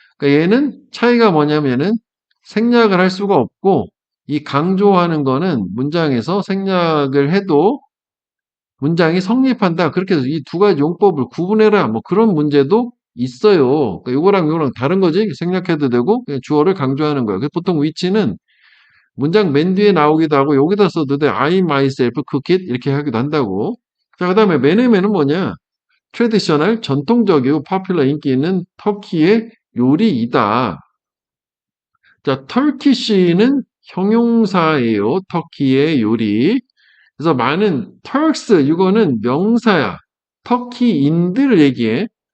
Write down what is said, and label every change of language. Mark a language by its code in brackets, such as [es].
[ko] 그러니까 얘는 차이가 뭐냐면 얘는 생략을 할 수가 없고 이 강조하는 거는 문장에서 생략을 해도 문장이 성립한다. 그렇게 해서 이 두 가지 용법을 구분해라. 뭐 그런 문제도 있어요. 그러니까 이거랑 다른 거지. 생략해도 되고 그냥 주어를 강조하는 거야. 그래서 보통 위치는 문장 맨 뒤에 나오기도 하고 여기다 써도 돼. [en] I myself cook it [ko] 이렇게 하기도 한다고. 자, 그다음에 메네멘은 뭐냐? 트레디셔널 전통적이고 파퓰러 인기 있는 터키의 요리이다. 자, 터키시는 형용사예요. 터키의 요리. 그래서 많은 터크스 이거는 명사야. 터키인들을 얘기해.